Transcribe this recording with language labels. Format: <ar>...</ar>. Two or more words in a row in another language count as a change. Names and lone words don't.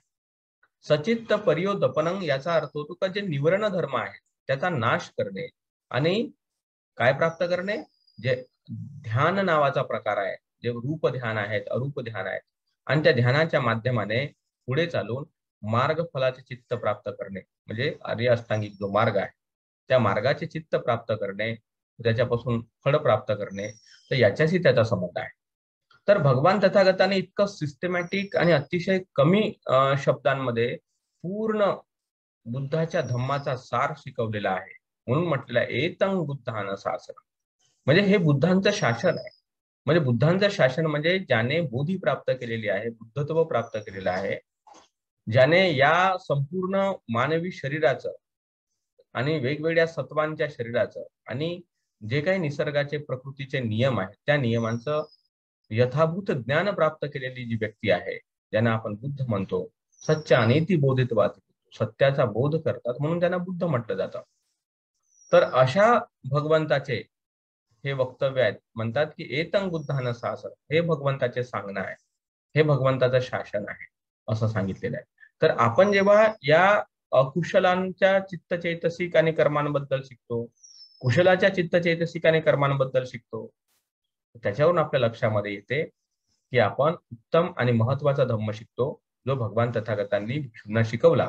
<pi>सचित्त परियोदपनं</pi> <mr>याचा अर्थ होतो का जे निवरण धर्म आहेत त्याचा नाश करणे आणि काय प्राप्त करणे, जे ध्यान नावाचा प्रकार आहे, जे रूप ध्यान आहेत, अरूप ध्यान आहेत आणि त्या ध्यानाच्या माध्यमाने पुढे चालून मार्ग फलाचे चित्त प्राप्त करणे म्हणजे आर्य अष्टांगिक जो मार्ग आहे त्या मार्गाचे चित्त प्राप्त करणे, त्याच्यापासून फळ प्राप्त करणे, तर याच्याशी त्याचा संबंध आहे. तर भगवान तथागताने इतकं सिस्टमॅटिक आणि अतिशय कमी शब्दांमध्ये पूर्ण बुद्धाच्या धम्माचा सार शिकवलेला आहे. म्हणून म्हटलेलं आहे</mr> <pi>एतं बुद्धान शासन,</pi> <mr>म्हणजे हे बुद्धांचं शासन आहे. म्हणजे बुद्धांचं शासन म्हणजे ज्याने बोधी प्राप्त केलेली आहे, बुद्धत्व प्राप्त केलेलं आहे, ज्याने या संपूर्ण मानवी शरीराचं आणि वेगवेगळ्या सत्वांच्या शरीराचं आणि जे काही निसर्गाचे प्रकृतीचे नियम आहेत त्या नियमांचं यथाभूत ज्ञान प्राप्त केलेली जी व्यक्ती आहे ज्यांना आपण बुद्ध म्हणतो,</mr> <pi>सच्चा अनेती बोधित्वात,</pi> <mr>सत्याचा बोध करतात म्हणून त्यांना बुद्ध म्हटलं जातं. तर अशा भगवंताचे हे वक्तव्य आहेत. म्हणतात की</mr> <pi>एतं बुद्धान शासन,</pi> <mr>हे भगवंताचे सांगणं आहे, हे भगवंताचं शासन आहे असं सांगितलेलं आहे. तर आपण जेव्हा या अकुशलांच्या चित्तचैतसिक आणि कर्मांबद्दल शिकतो, कुशलाच्या चित्तचैतसिक आणि कर्मांबद्दल शिकतो, त्याच्यावरून आपल्या लक्षामध्ये येते की आपण उत्तम आणि महत्वाचा धम्म शिकतो जो भगवान तथागतांनी भिक्षूंना शिकवला.</mr>